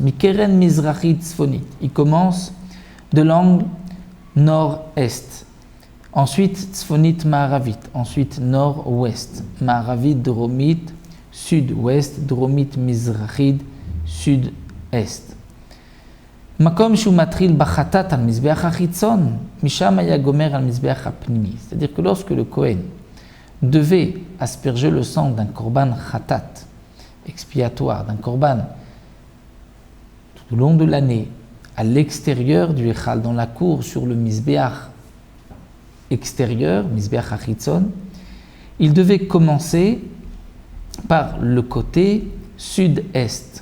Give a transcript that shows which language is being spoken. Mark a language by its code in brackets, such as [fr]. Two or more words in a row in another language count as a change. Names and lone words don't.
[he] מקרן מזרחית צפונית, [fr] il commence de l'angle nord-est. Ensuite [he] צפונית מערבית, [fr] ensuite nord-ouest. [he] מערבית דרומית, sud-ouest. דרומית מזרחית, sud-est. מקום שהוא מתחיל בחטאת על מזבח החיצון משם היה גומר על מזבח הפנימי. [fr] C'est-à-dire que lorsque le Kohen devait asperger le sang d'un [he] קרבן חטאת, [fr] expiatoire, d'un korban tout au long de l'année, à l'extérieur du Echal, dans la cour, sur le Mizbeach extérieur, [he] מזבח החיצון, [fr] il devait commencer par le côté sud-est.